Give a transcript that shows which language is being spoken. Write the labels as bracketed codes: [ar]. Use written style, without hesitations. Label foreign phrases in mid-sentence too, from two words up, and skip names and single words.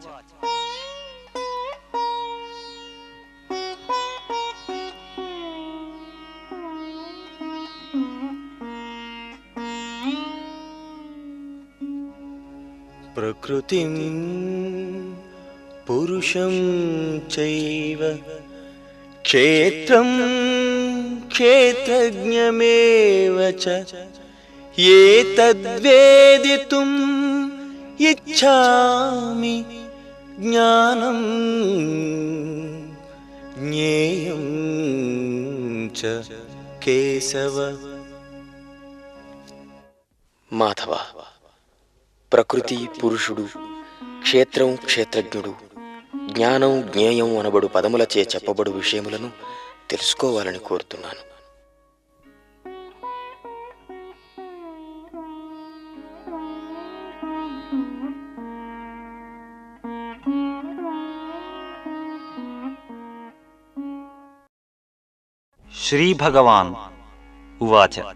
[sa] प्रकृतिं पुरुषं चैव क्षेत्रं क्षेत्रज्ञमेव च एतद्वेदितुम् इच्छामि ज्ञानं ज्ञेयं च केशव. [te] మాధవ, ప్రకృతి పురుషుడు, క్షేత్రం క్షేత్రజ్ఞుడు, జ్ఞానం జ్ఞేయం అనబడు పదములచే చెప్పబడు విషయములను తెలుసుకోవాలని కోరుతున్నాను. [sa] श्री भगवान् उवाच